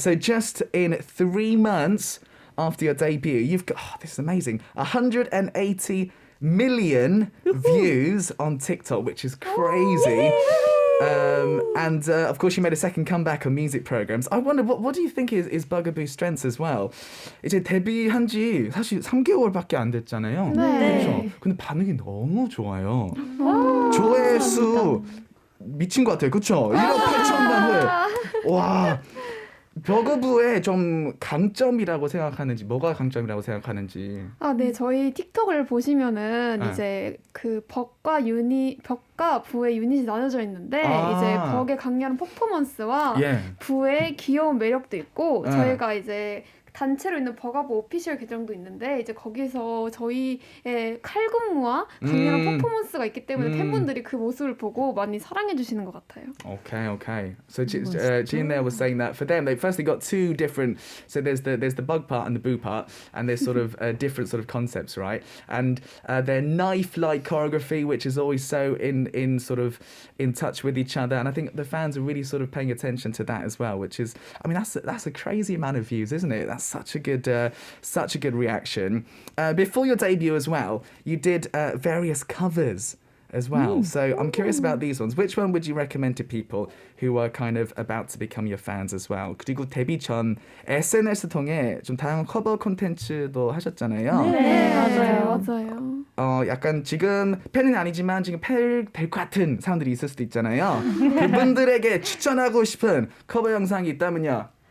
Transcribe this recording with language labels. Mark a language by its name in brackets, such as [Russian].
[English] So just in 3 months after your debut, you've got, this is amazing, 180 million views on TikTok, which is crazy. And of course, you made a second comeback on music programs. I wonder, what do you think is bugAboo's strengths as well? [Korean] 이제 데뷔한 지 사실 3개월밖에 안 됐잖아요. 네. 그렇죠? 근데 반응이 너무 좋아요. 조회수 미친 것 같아요. 그렇죠? 1억 8천만 회. 와. 버그부의 좀 강점이라고 생각하는지, 뭐가 강점이라고 생각하는지. 네, 저희 틱톡을 보시면은 네. 이제 그 벅과 부의 유닛이 나눠져 있는데 이제 벅의 강렬한 퍼포먼스와 예. 부의 귀여운 매력도 있고 네. 저희가 이제 단체로 있는 버가보 오피셜 계정도 있는데 이제 거기서 저희의 칼군무와 강렬한 퍼포먼스가 있기 때문에 팬분들이 그 모습을 보고 많이 사랑해 주시는 것 같아요. [English] Okay. So Jean there was saying that for them, they firstly got two different. So there's the bug part and the boo part, and there's sort of different sort of concepts, right? And their knife-like choreography, which is always so in sort of in touch with each other, and I think the fans are really sort of paying attention to that as well, which is, I mean, that's a crazy amount of views, isn't it? That's such a good reaction. Before your debut as well, you did various covers as well. So I'm curious about these ones. Which one would you recommend to people who are kind of about to become your fans as well? [Korean] 그리고 데뷔 전 SNS 통해 좀 다양한 커버 콘텐츠도 하셨잖아요. 네, 맞아요. 약간 지금 팬은 아니지만 지금 팬 될 것 같은 사람들이 있을 수도 있잖아요. 그분들에게 추천하고 싶은 커버 영상이 있다면요.